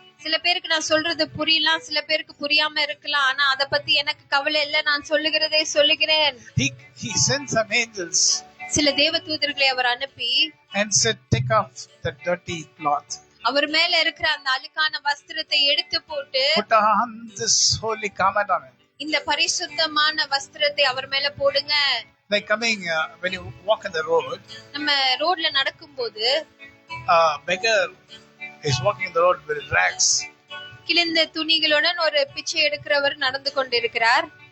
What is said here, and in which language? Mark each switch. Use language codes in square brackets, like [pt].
[ta] சில பேருக்கு நான் சொல்றது புரியலாம், சில பேருக்கு புரியாம இருக்கலாம், ஆனா அத பத்தி எனக்கு கவலை இல்ல, நான் சொல்லுகிறதை சொல்லுகிறேன். [en] He sent some angels. [ta] சில தேவதூதர்களை அவர் அனுப்பி [en] and said, take off the dirty cloth. [ta] அவர் மேல இருக்கிற அந்த அழுக்கான வஸ்திரத்தை எடுத்து போட்டு [en] put on this holy garment on him. [ta] இந்த பரிசுத்தமான வஸ்திரத்தை அவர் மேல போடுங்க. [en] Like coming, when you walk on the road, [ta] நம்ம ரோட்ல நடக்கும்போது [en] a beggar is walking the road with rags, [ta] கிழிந்த துணிகளுடன் ஒரு பிச்சை எடுக்கிறவர் நடந்து கொண்டிருக்கிறார்.